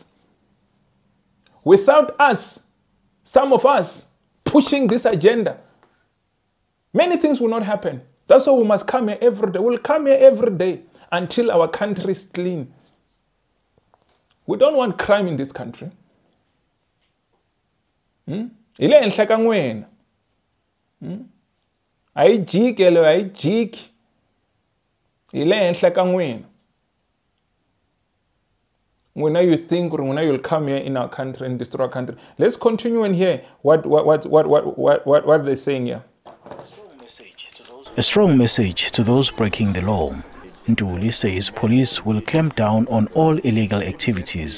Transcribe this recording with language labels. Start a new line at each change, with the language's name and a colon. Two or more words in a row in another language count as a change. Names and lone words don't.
English: Without us, some of us pushing this agenda, many things will not happen. That's why we must come here every day. We'll come here every day until our country is clean. We don't want crime in this country.
Tsonga: Ile enhla ka n'wina.
Zulu: Ayijike lo, ayijiki.
Tsonga: Ile enhla ka n'wina.
English: When you think, or when you'll come here in our country and destroy our country. Let's continue and hear what they're saying here. A strong message to those breaking the law. Ntuli says police will clamp down on all illegal activities.